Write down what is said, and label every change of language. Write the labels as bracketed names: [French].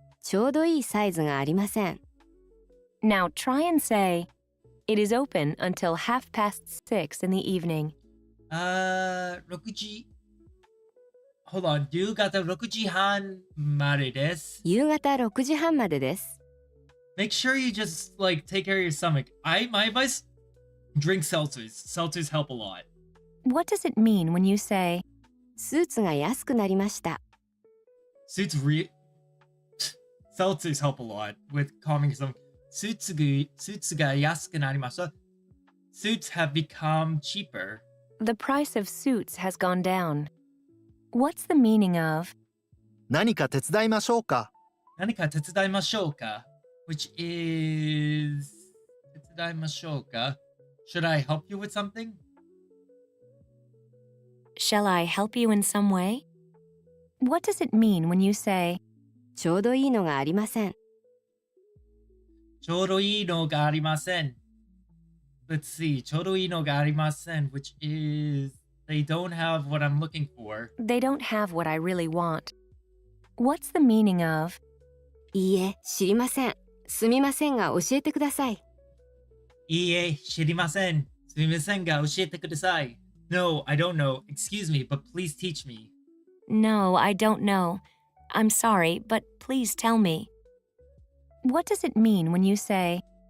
[Japanese] ちょうどいいサイズがありません。 [English] Now try and say, it is open until 6:30 in the evening. [Japanese] 6時。 [English] Hold on. [Japanese] 夕方6時半までです。夕方6時半までです。 [English] Make sure you just like take care of your stomach. My advice: drink seltzers. Seltzers help a lot. What does it mean when you say, [Japanese] スーツが安くなりました。 [English] Seltzers help a lot with calming some. [Japanese] Suitsが安くなりました。 [English] Suits have become cheaper. the price of suits has gone down? What's the meaning of, [Japanese] 何か手伝いましょうか。何か手伝いましょうか [English] which is [Japanese] 手伝いましょうか [English] Should I help you with something? shall I help you in some way? What does it mean when you say, [Japanese] ちょうどいいのがありません。ちょうどいいのがありません。 [English] Let's see. [Japanese] ちょうどいいのがありません [English] which is they don't have what I'm looking for. they don't have what I really want? What's the meaning of, [Japanese] いいえ、知りません。すみませんが教えてください。いいえ、知りません。すみませんが教えてください。 [English] No, I don't know. Excuse me, but please teach me. no, I don't know. I'm sorry, but please tell me? What does it mean when you say,